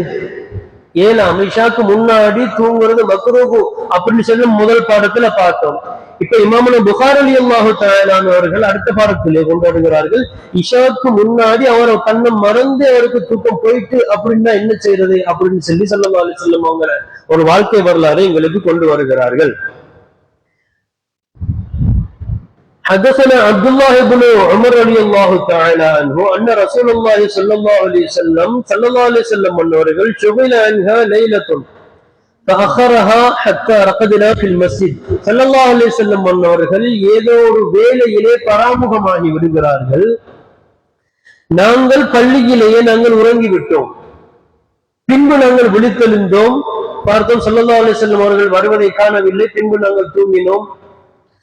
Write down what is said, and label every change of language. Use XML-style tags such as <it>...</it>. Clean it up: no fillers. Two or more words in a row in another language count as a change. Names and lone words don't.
<ta>ஏலாம் இஷாக்கு முன்னாடி தூங்குறது மக்ரூஹ் அப்படின்னு சொல்லி முதல் பாடத்துல பார்த்தோம். இப்ப இமாமுனா புகாரி ரலியல்லாஹு தஆலா அவர்கள் அடுத்த பாடத்திலே கொண்டு வருகிறார்கள், இஷாக்கு முன்னாடி அவர் தன்னை மறந்து அவருக்கு தூக்கம் போயிட்டு அப்படின்னா என்ன செய்யறது அப்படின்னு சொல்லி</ta> <ar>صلى الله عليه وسلم</ar> <ta>அவங்க ஒரு வாழ்க்கை வரலாறு எங்களுக்கு கொண்டு வருகிறார்கள்.</ta> <ar>حدثنا عبد الله بن عمر رضي الله تعالى عنه أن رسول الله صلى الله عليه وسلم அவர்கள் شغل عنها ليلة فأخرها حتى رقدنا في المسجد. صلى الله عليه وسلم</ar> <ta>அவர்கள் ஏதோ ஒரு வேளையிலே பராமுகமாகி விடுகிறார்கள். நாங்கள் பள்ளியிலேயே உறங்கிவிட்டோம், பின்பு நாங்கள் விழித்தெழுந்தோம், பார்த்தோம்</ta> <ar>صلى الله عليه وسلم</ar> <ta>அவர்கள் வருவதை காணவில்லை, பின்பு நாங்கள் தூங்கினோம்.</ta>